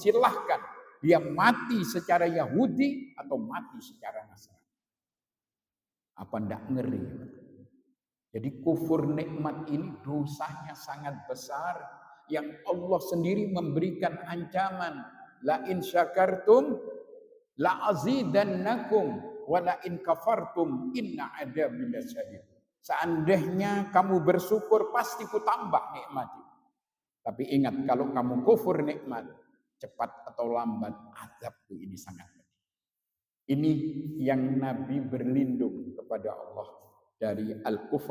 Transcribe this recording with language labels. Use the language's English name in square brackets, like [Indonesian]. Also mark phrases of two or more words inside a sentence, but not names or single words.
[Indonesian] Silahkan dia mati secara Yahudi atau mati secara Nasrani. Apa ndak ngeri? Jadi kufur nikmat ini dosanya sangat besar yang Allah sendiri memberikan ancaman. [Arabic] لئن شكرتم لأزيدنكم ولئن كفرتم إن عذابي لشديد. [Indonesian] Seandainya kamu bersyukur pasti ku tambah nikmat. Tapi ingat kalau kamu kufur nikmat, cepat atau lambat azabku ini sangat pedih. Ini yang Nabi berlindung kepada Allah dari al-kufur.